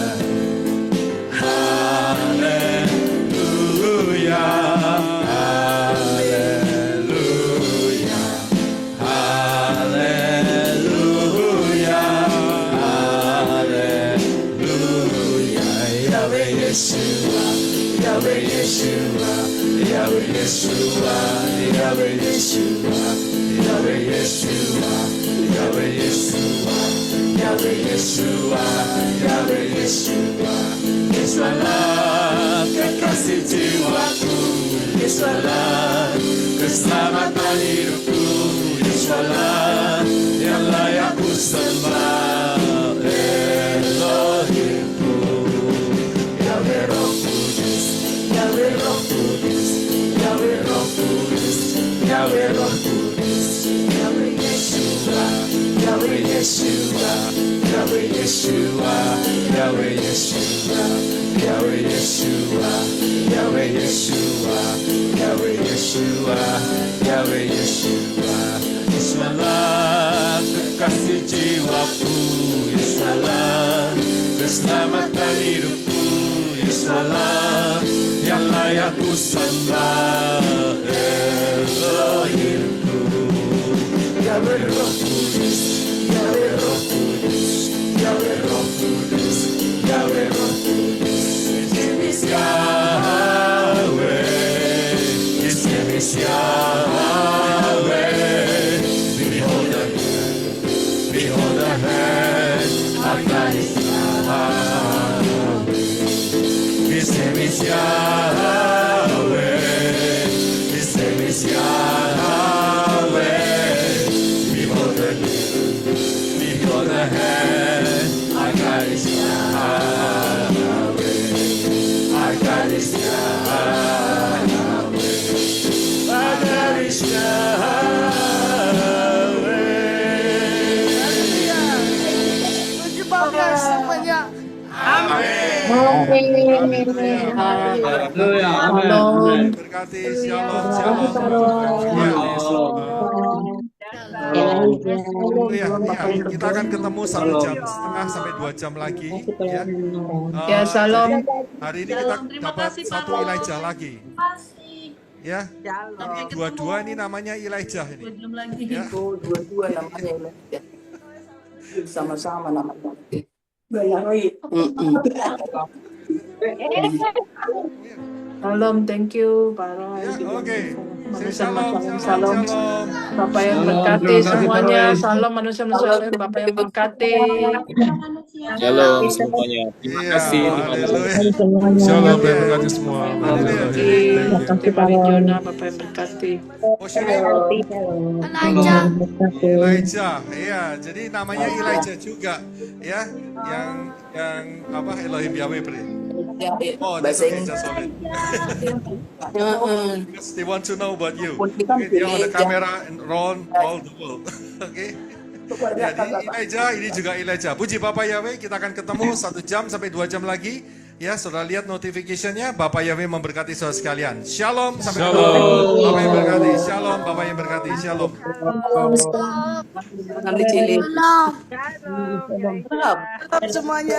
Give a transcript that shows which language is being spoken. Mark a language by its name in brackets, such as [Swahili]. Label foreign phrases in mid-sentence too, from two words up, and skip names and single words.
[Indonesian] Haleluya, haleluya, haleluya, haleluya. Yahweh Yeshua, Yahweh Yeshua, Yahweh Yeshua, Yahweh Yeshua, Yahweh Yeshua, Yahweh Yeshua, Yahweh Yeshua, Yahweh Yeshua. Yesualah kekasih jiwaku, Yesualah keselamatan hidupku, Yesualah yang layak ku sembah, Elohimku. Yahweh Roh Kudus, Yahweh Roh Kudus, Yahweh Roh Kudus, Yahweh Roh Kudus, Yahweh Yeshua, Yahweh Yeshua, Yahweh Yeshua, Yahweh Yeshua, Yahweh Yeshua, Yahweh Yeshua, Yahweh Yeshua, Yahweh Yeshua. Yesualah kekasih jiwaku, Yesualah keselamatan hidupku, Yesualah yang layak ku sembah, Elohimku. Yahweh Roh Kudus, Yahweh Roh Kudus, Yahweh Roh Kudus, Yahweh Roh Kudus. [English] His name is Yahweh, His name is Yahweh. Behold the hand, behold the hand, our God is Yahweh. His name is Yahweh, His name is Yahweh. Behold the hand, behold the hand, our God is Yahweh. Our God is Yahweh. Our God is Yahweh. [Indonesian] Puji Bapa semuanya. Shalom. Berkati, shalom, shalom. Iya, kita akan ketemu 1,5 sampai 2 jam lagi. Ya, shalom. jadi hari ini kita dapat satu Elijah lagi. Ya, dua-dua ini namanya Elijah ini. Ya. Dua-dua namanya Elijah. Sama-sama namanya. Shalom, [English] thank you, [Indonesian] Pak Roy. Ya, oke. Shalom, Shalom, shalom. shalom. Bapak yang berkati semuanya. Shalom manusia-manusia. Bapak yang berkati. Shalom semuanya. Terima kasih. Haleluya. Shalom, Tuhan berkati semua. Haleluya. Terima kasih Jona, Bapak yang berkati. Elijah, iya. Jadi namanya Elijah juga, ya. Yang apa? Elohim Yahweh beri. [English] Oh, that's okay, just hold it. Because they want to know about you. Okay, dia on the camera and around all the world. [Indonesian] Oke. Jadi Elijah, ini juga Elijah. Puji Bapak Yahweh, kita akan ketemu 1 jam sampai 2 jam lagi. Ya, saudara lihat notification-nya, Bapak Yahweh memberkati saudara sekalian. Shalom, sampai ketemu. Bapak yang berkati, shalom, Bapak yang berkati, shalom. Tetap semuanya.